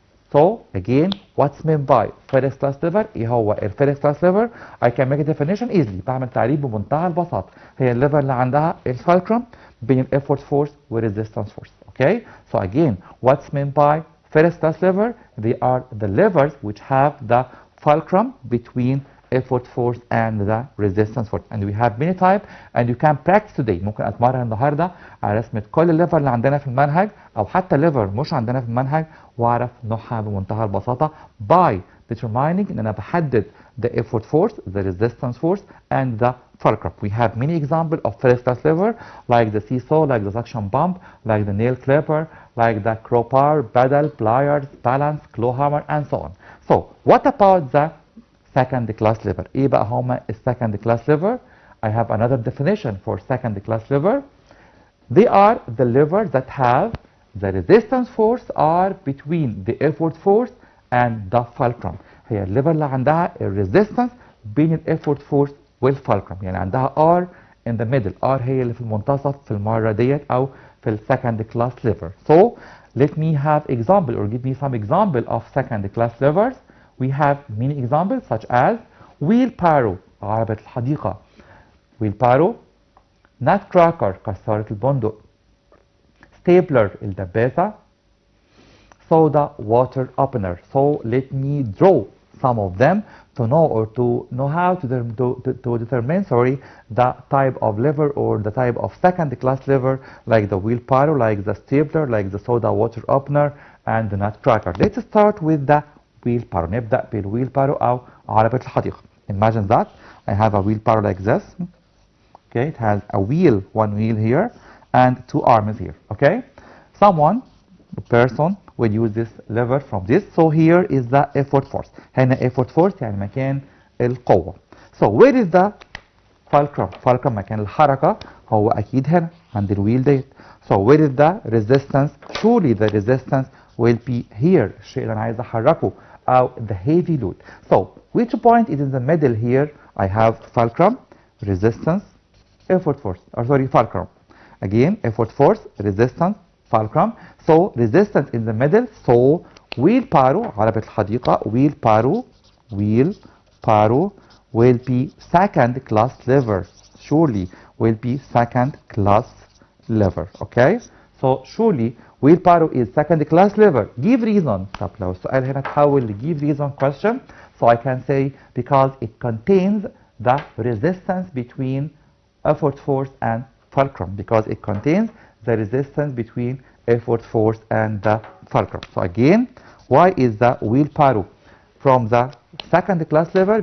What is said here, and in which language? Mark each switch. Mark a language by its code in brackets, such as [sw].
[en] So again, what's meant by first class lever? [ar] ايه هو ال [en] first class lever? I can make a definition easily. [ar] بعمل تعريف بمنتهى البساطة. هي الليفر اللي عندها الفالكرم بين effort force و resistance force. [en] Okay? So again, what's meant by first class lever? They are the levers which have the fulcrum between effort force and the resistance force, and we have many types and you can practice today. [ar] ممكن اتمرن النهارده على رسمه كل الليفر اللي عندنا في المنهج او حتى ليفر مش عندنا في المنهج واعرف نوعها بمنتهى البساطه [en] by determining [ar] ان انا بحدد [en] the effort force, the resistance force and the fulcrum. We have many examples of first class lever like the seesaw, like the suction pump, like the nail clipper, like the crowbar, paddle, pliers, balance, claw hammer and so on. So what about the second class lever? [ar] ايه بقى هما [en] second class lever? I have another definition for second class lever. They are the levers that have the resistance force are between the effort force and the fulcrum. [ar] هي الليفر اللي عندها الريزيستنس بين الeffort force والفالكرم، يعني عندها [en] R in the middle. [ar] R هي اللي في المنتصف في المرة ديت أو في ال second class lever. [en] So let me have example or give me some example of second class levers. We have many examples such as wheelbarrow عربة الحديقة، wheelbarrow، nutcracker كسارة البندق، stapler الدباسة، soda water opener. So let me draw some of them to know or to know how to determine the type of lever or the type of second class lever like the wheelbarrow, like the stapler, like the soda water opener and the nutcracker. Let's start with the wheelbarrow. [ar] نبدأ بالwheelbarrow أو عربة الحديقة. [en] Imagine that I have a wheelbarrow like this. Okay, it has a wheel, one wheel here and two arms here. Okay, a person will use this lever from this. So here is the effort force. [ar] هنا effort force يعني مكان القوة. [en] So where is the fulcrum? [ar] fulcrum مكان الحركة هو أكيد هنا عند الويل ديت. [en] So where is the resistance? Surely the resistance will be here. [ar] الشيء اللي أنا عايز أحركه أو [en] the heavy load. So which point is in the middle here? I have fulcrum, resistance, effort force. Or sorry, fulcrum. Again, effort force, resistance, fulcrum. So resistance in the middle. So wheelbarrow عربة الحديقة wheelbarrow will be second class lever. Surely will be second class lever. Okay. So surely wheelbarrow is second class lever. Give reason. [ar] طب لو السؤال هنا تحول ل [en] give reason question. So I can say because it contains the resistance between effort force and fulcrum. Because it contains the resistance between effort force and the fulcrum. So again, why is the wheelbarrow from the second class lever?